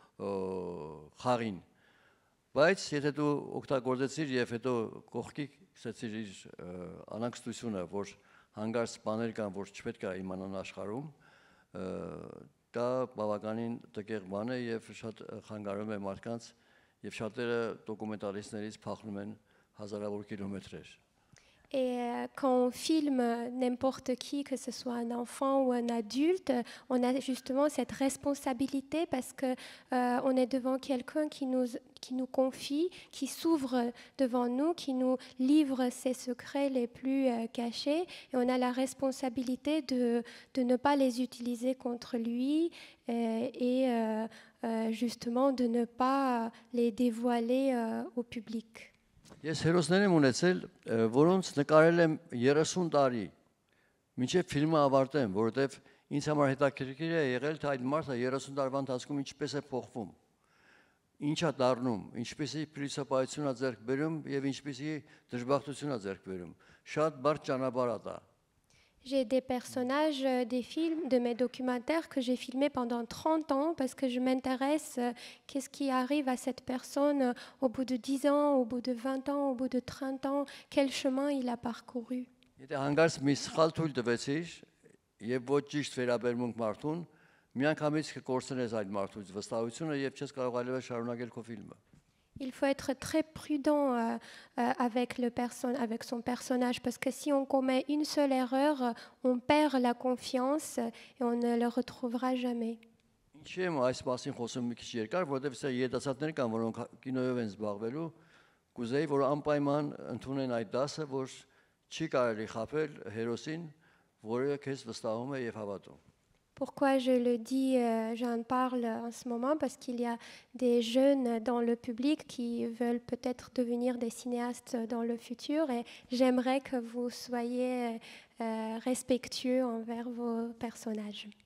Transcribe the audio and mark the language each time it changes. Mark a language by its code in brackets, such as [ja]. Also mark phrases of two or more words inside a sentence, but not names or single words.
[hy] խաղին։ Բայց եթե դու օգտագործեցիր եւ հետո կողքի գցեցիր իր անհանգստությունը, որ հանգարց բաներ կան, որ չպետք է իմանան աշխարհում, դա բավականին տկեղ բան է եւ շատ խանգարում է մարդկանց եւ շատերը դոկումենտալիստներից փախնում են հազարավոր կիլոմետրեր։ [fr] Et quand on filme n'importe qui, que ce soit un enfant ou un adulte, on a justement cette responsabilité parce que on est devant quelqu'un qui nous confie, qui s'ouvre devant nous, qui nous livre ses secrets les plus cachés. Et on a la responsabilité de ne pas les utiliser contre lui et justement de ne pas les dévoiler au public. [hy] Ես հերոսներ եմ ունեցել, որոնց նկարել եմ 30 տարի, մինչև ֆիլմը ավարտեմ, որովհետև ինձ համար հետաքրքիր է եղել, թե այդ մարդը 30 տարվա ընթացքում ինչպես է փոխվում, ինչ է դառնում, ինչպեսի փիլիսոփայություն է ձեռք բերում եւ ինչպեսի դժբախտություն է ձեռք բերում։ Շատ բարդ ճանապարհ է դա։ [fr] J'ai des personnages des films, de mes documentaires que j'ai filmés pendant 30 ans parce que je m'intéresse qu'est-ce qui arrive à cette personne au bout de 10 ans, au bout de 20 ans, au bout de 30 ans, quel chemin il a parcouru. [hy] Եթե հանգարց մի սխալ թույլ տվեցիր եւ ոչ ճիշտ վերաբերմունք մարդուն, միանգամից կկորցնես այդ մարդուց վստահությունը եւ չես կարող այլևս շարունակել քո ֆիլմը։ [fr] Il faut être très prudent avec son personnage parce que si on commet une seule erreur, on perd la confiance et on ne le retrouvera jamais. [hy] Ինչի՞ եմ այս մասին խոսում մի քիչ երկար, որովհետև սա երիտասարդներ կան, որոնք կինոյով են զբաղվելու, կուզեի, որ անպայման ընդունեն այդ դասը, որ չի կարելի խաբել հերոսին, որը քեզ վստահում է եւ հավատում։ [fr] Pourquoi je le dis, j'en parle en ce moment parce qu'il y a des jeunes dans le public qui veulent peut-être devenir des cinéastes dans le futur et j'aimerais que vous soyez respectueux envers vos personnages.